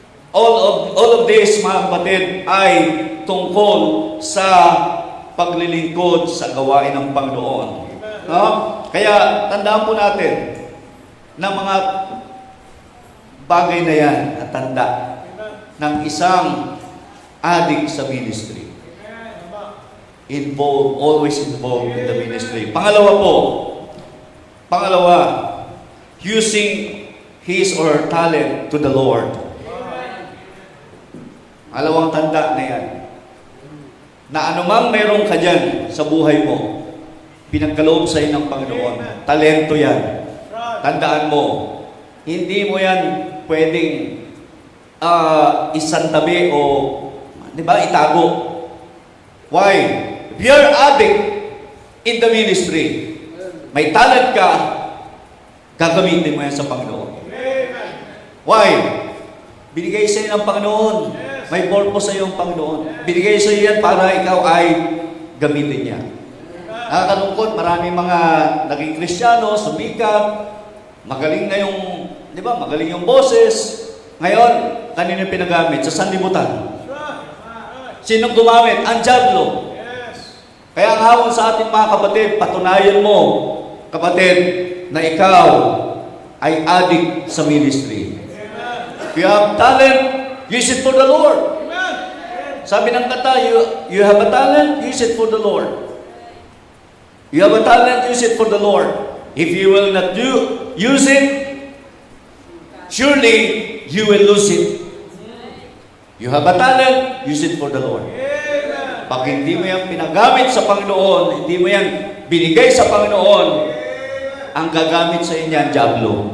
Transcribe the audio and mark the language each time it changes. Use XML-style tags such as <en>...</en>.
<tl>All of this, mga kapatid, ay tungkol sa paglilingkod sa gawain ng Panginoon. No? Kaya tandaan po natin na mga bagay na yan at tanda ng isang adik sa ministry.</tl> <en>Always involved in the ministry.</en> <tl>Pangalawa,</tl> <en>using his or her talent to the Lord.</en> <tl>Alawang tanda na yan. Na anumang meron ka dyan sa buhay mo, pinagkaloob sa'yo ng Panginoon. Talento yan. Tandaan mo, hindi mo yan pwedeng isantabi o, di ba, itago.</tl> <en>Why? If you're addict in the ministry,</en> <tl>may talent ka, gagamitin mo yan sa Panginoon.</tl> <en>Why?</en> <tl>Binigay sa'yo ng Panginoon. May purpose sa iyong Panginoon. Binigay sa iyo yan para ikaw ay gamitin niya. Nakakalungkot, maraming mga naging Kristiyano, sumikat, magaling na yung, di ba, magaling yung boses. Ngayon, kanino pinagamit? Sa sanlibutan. Sinong gumamit? Ang dyablo. Kaya ang hawon sa ating mga kapatid, patunayan mo, kapatid, na ikaw ay adik sa ministry.</tl> <en>If you have talent, use it for the Lord.</en> <tl>Sabi ng kata,</tl> <en>you have a talent, use it for the Lord. You have a talent, use it for the Lord. If you will not use it, surely you will lose it. You have a talent, use it for the Lord.</en> <tl>Pag hindi mo yan pinagamit sa Panginoon, hindi mo yan binigay sa Panginoon, ang gagamit sa inyo ang dyablo.</tl>